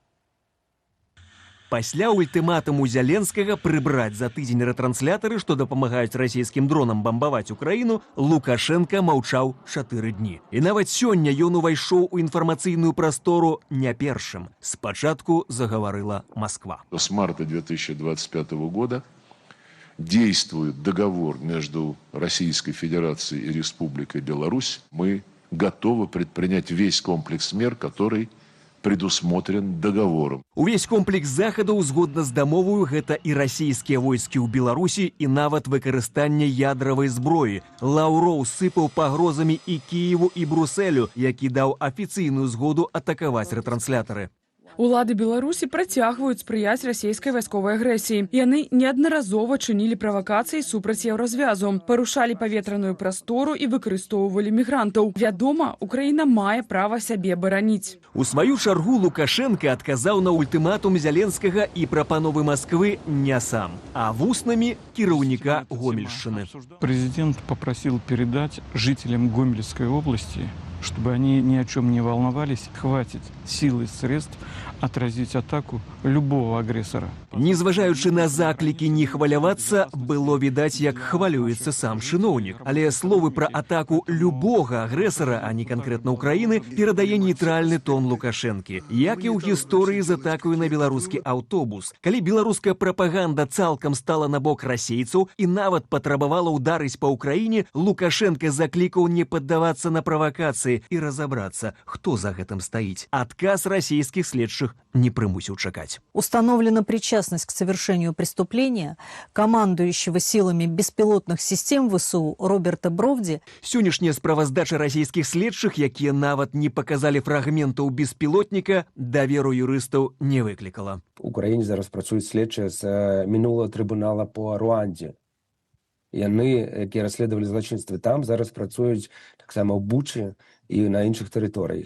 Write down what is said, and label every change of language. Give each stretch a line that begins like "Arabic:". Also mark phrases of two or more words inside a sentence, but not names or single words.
Belarusian: Пасля ультыматуму Зяленскага прыбраць за тыдзень рэтрансляторы, што дапамагаюць расійскім дронам бамбаваць Украіну, Лукашенко маўчаў 4 дні. І нават сёння ён увайшоў у інфармацыйную прастору не першым. Спачатку загаварыла Москва.
Russian: С марта 2025 года действует договор между Российской Федерацией и Республикой Беларусь. Мы готовы предпринять весь комплекс мер, который предусмотрен договором.
Belarusian: Увесь комплекс захадаў згодна з дамоваю гэта і расійскія войскі ў Беларусі і нават выкарыстанне ядравай зброі. Лаўроў сыпаў пагрозамі і Кіеву, і Брусэлю, які даў афіцыйную згоду атакаваць рэтрансляторы. Улады Беларусі працягваюць спрыяць расійскай вайсковай агрэсіі. Яны неаднаразова чынілі правакацыі супраць еўразвязу, парушалі паветраную прастору і выкарыстоўвалі мігрантаў. Вядома, Украіна мае права сябе бараніць. У сваю чаргу Лукашенко адказаў на ультыматум Зяленскага і прапановы Москвы не сам, а вуснамі кіраўніка Гомельшчыны.
Russian: Президент попросил передать жителям Гомельской области, чтобы они ни о чем не волновались, хватит сил и средств отразить атаку любого агрессора.
Belarusian: Незважаючы на заклікі не хвалявацца, было відаць, як хвалюецца сам чыноўнік. Але словы пра атаку любога агрэсара, а не канкрэтна Украіны, перадае нейтральны тон Лукашэнкі. Як і ў гісторыі з атакаю на беларускі аўтобус. Калі беларуская прапаганда цалкам стала на бок расейцаў і нават патрабавала ўдарыць па Украіне, Лукашенко заклікаў не паддавацца на правакацыі і разабрацца, хто за гэтым стаіць. Адказ расійскіх следчых не прымусіў чакаць.
Russian: Установлена причастность к совершению преступления командующего силами беспилотных систем ВСУ Роберта Бровди.
Belarusian: Сённяшняя справаздача расійскіх следчых, якія нават не паказалі фрагментаў беспілотніка, даверу юрыстаў не выклікала. У Украіне зараз працуюць следчыя з мінулого
Russian: трибунала по Руанді.
Belarusian: Яны, якія расследавалі злачынствы там, зараз працуюць таксама ў Бучы і на іншых тэрыторыях.